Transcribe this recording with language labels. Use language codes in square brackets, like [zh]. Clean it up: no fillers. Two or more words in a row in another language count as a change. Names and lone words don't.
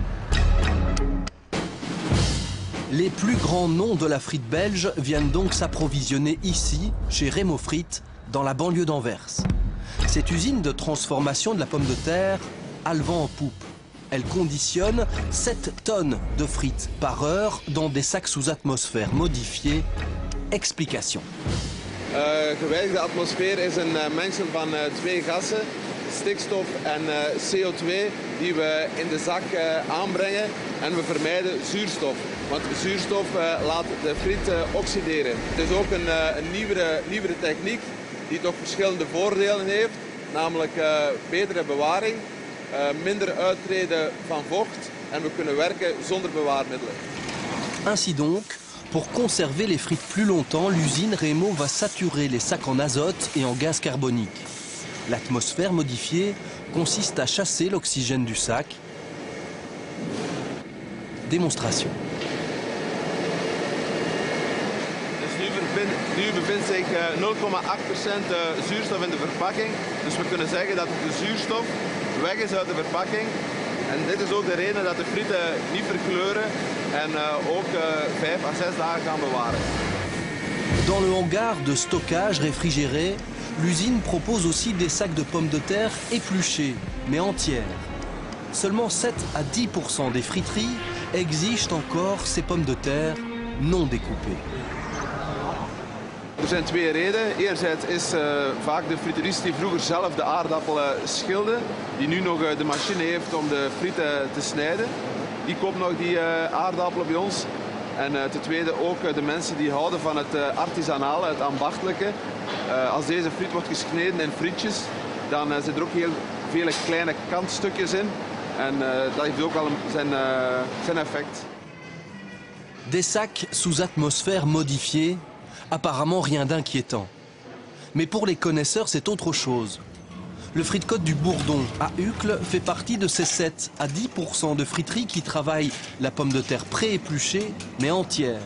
[fr] Les plus grands noms de la frite belge viennent donc s'approvisionner ici, chez Remo Frites, dans la banlieue d'Anvers. Cette usine de transformation de la pomme de terre a le vent en poupe. Elle conditionne 7 tonnes de frites par heure dans des sacs sous atmosphère modifiés. Explication. [nl] Gewijzigde atmosfeer is een mengsel van twee gassen, stikstof en CO2, die we in de zak aanbrengen en we vermijden zuurstof. Want zuurstof laat de friet oxideren. Het is ook een nieuwere techniek die toch verschillende voordelen heeft, namelijk betere bewaring, minder uittreden van vocht en we kunnen werken zonder bewaarmiddelen. [fr] Ainsi donc, pour conserver les frites plus longtemps, l'usine Remo va saturer les sacs en azote et en gaz carbonique. L'atmosphère modifiée consiste à chasser l'oxygène du sac. Démonstration. [nl] Nu bevindt zich 0,8% zuurstof in de verpakking. Dus we kunnen zeggen dat de zuurstof weg is uit de verpakking. En dit is ook de reden dat de frieten niet verkleuren en ook 5 à 6 dagen gaan bewaren. [fr] Dans le hangar de stockage réfrigéré, l'usine propose aussi des sacs de pommes de terre épluchées, mais entières. Seulement 7 à 10% des friteries exigent encore ces pommes de terre non découpées. [nl] Er zijn twee redenen. Enerzijds is vaak de friterist die vroeger zelf de aardappelen schilde, die nu nog de machine heeft om de frieten te snijden. Die koopt nog die aardappelen bij ons. En ten tweede ook de mensen die houden van het artisanale, het ambachtelijke. Als deze friet wordt gesneden in frietjes, dan zitten er ook heel vele kleine kantstukjes in. En dat heeft ook wel zijn effect. [fr] Des sacs sous atmosphère modifiée, apparemment rien d'inquiétant. Mais pour les connaisseurs, c'est autre chose. Le Frite-Côte du Bourdon, à Uccle, fait partie de ces 7 à 10% de friteries qui travaillent la pomme de terre pré-épluchée, mais entière.